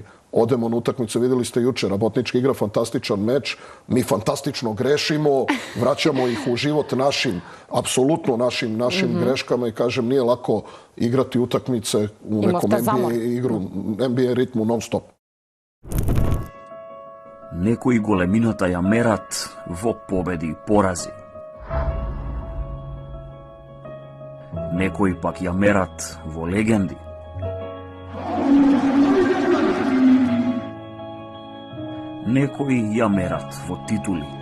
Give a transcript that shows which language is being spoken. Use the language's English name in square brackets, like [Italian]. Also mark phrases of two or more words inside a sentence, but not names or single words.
[Serbian] Odemo na utakmicu, videli ste juče, Rabotnički igra fantastičan meč, mi fantastično grešimo, vraćamo ih u život apsolutno našim greškama i kažem, nije lako igrati utakmice u nekom NBA ritmu non stop. [Macedonian] Некои големината ја мерат во победи и порази. Некои пак ја мерат во легенди. Некои ја мерат во титули.